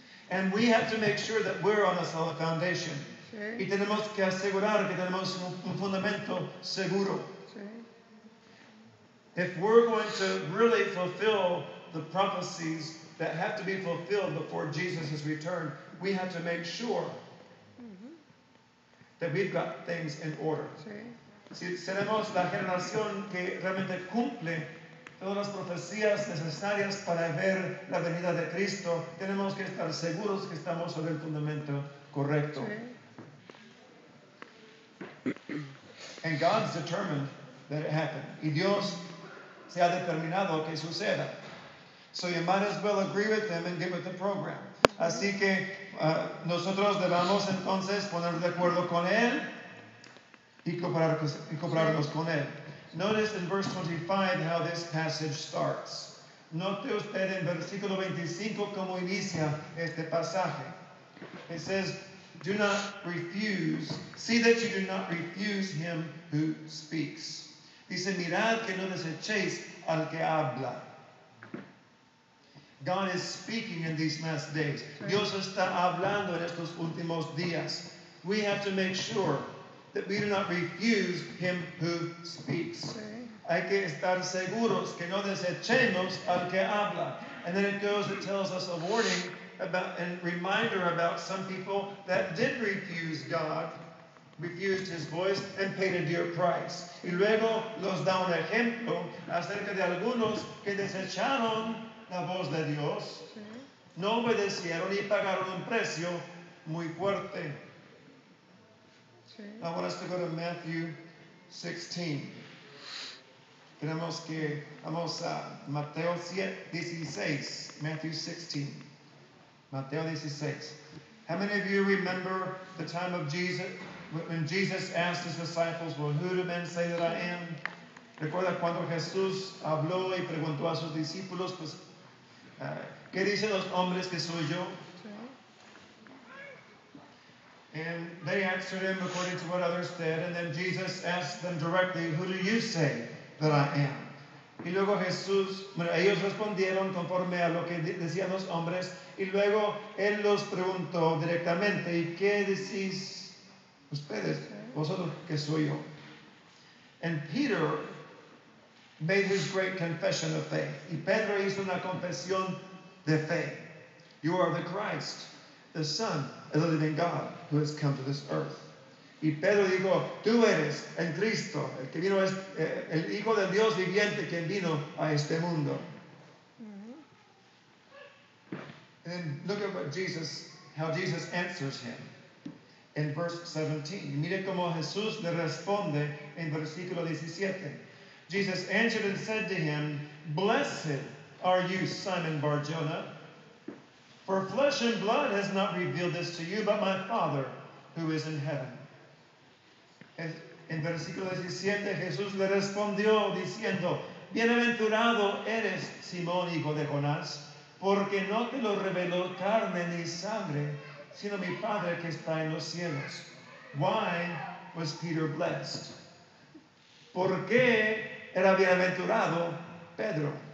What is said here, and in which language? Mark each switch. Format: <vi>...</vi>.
<en>And we have to make sure that we're on a solid foundation.</en> <es>Y tenemos que asegurar que tenemos un fundamento seguro.</es> <en>If we're going to really fulfill the prophecies that have to be fulfilled before Jesus' return, we have to make sure that we've got things in order.</en> <es>Si seremos la generación que realmente cumple todas las profecías necesarias para ver la venida de Cristo, tenemos que estar seguros que estamos sobre el fundamento correcto.</es> <en>And God's determined that it happen.</en> <es>Y Dios se ha determinado que suceda.</es> <en>So you might as well agree with them and get with the program.</en> <es>Así que nosotros debamos entonces ponernos de acuerdo con Él y cooperarnos con Él.</es> <en>Notice in verse 25 how this passage starts.</en> <es>Note usted en versículo 25 cómo inicia este pasaje.</es> <en>It says, do not refuse, see that you do not refuse him who speaks.</en> <es>Dice, mirad que no desecheis al que habla.</es> <en>God is speaking in these last days.</en> <es>Dios está hablando en estos últimos días.</es> <en>We have to make sure that we do not refuse him who speaks.</en> <es>Hay que estar seguros que no desechemos al que habla.</es> <en>And then it tells us a warning about and reminder about some people that did refuse God, refused his voice, and paid a dear price.</en> <es>Y luego nos da un ejemplo acerca de algunos que desecharon la voz de Dios, no obedecieron y pagaron un precio muy fuerte.</es> <en>I want us to go to Matthew 16.</en> <es>Vamos a Mateo 16.</es> <en>Matthew 16. Mateo 16. How many of you remember the time of Jesus, when Jesus asked his disciples, well, who do men say that I am?</en> <es>Recuerda cuando Jesús habló y preguntó a sus discípulos, pues, ¿qué dicen los hombres que soy yo?</es> <en>And they answered him according to what others said. And then Jesus asked them directly, who do you say that I am?</en> <es>Y luego ellos respondieron conforme a lo que decían los hombres. Y luego él los preguntó directamente, ¿y qué decís ustedes, vosotros que soy yo?</es> <en>And Peter made his great confession of faith.</en> <es>Y Pedro hizo una confesión de fe.</es> <en>You are the Christ, the Son of the living God, who has come to this earth.</en> <es>Y Pedro dijo, tú eres el Cristo, el que vino es el Hijo del Dios viviente que vino a este mundo.</es> <en>And look at how Jesus answers him in verse 17.</en> <es>Mire cómo Jesús le responde en versículo 17.</es> <en>Jesus answered and said to him, blessed are you, Simon Bar-Jonah, for flesh and blood has not revealed this to you, but my Father who is in heaven.</en> <es>En versículo 17 Jesús le respondió diciendo, bienaventurado eres, Simón, hijo de Jonás, porque no te lo reveló carne ni sangre, sino mi Padre que está en los cielos.</es> <en>Why was Peter blessed?</en> <es>¿Por qué era bienaventurado Pedro?</es>